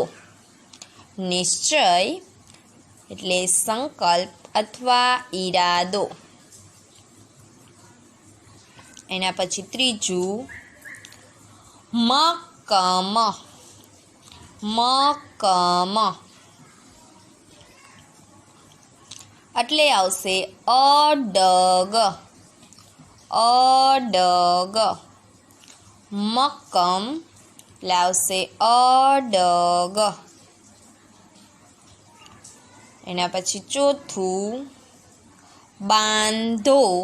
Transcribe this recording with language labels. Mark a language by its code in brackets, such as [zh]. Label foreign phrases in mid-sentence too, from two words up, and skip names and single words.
[gu] નિશ્ચય એટલે સંકલ્પ અથવા ઇરાદો। એના પછી ત્રીજુ મક્કમ। मक्कम એટલે આવશે અડગ। અડગ મક્કમ એટલે આવશે અડગ। એના પછી ચોથું બાંધો।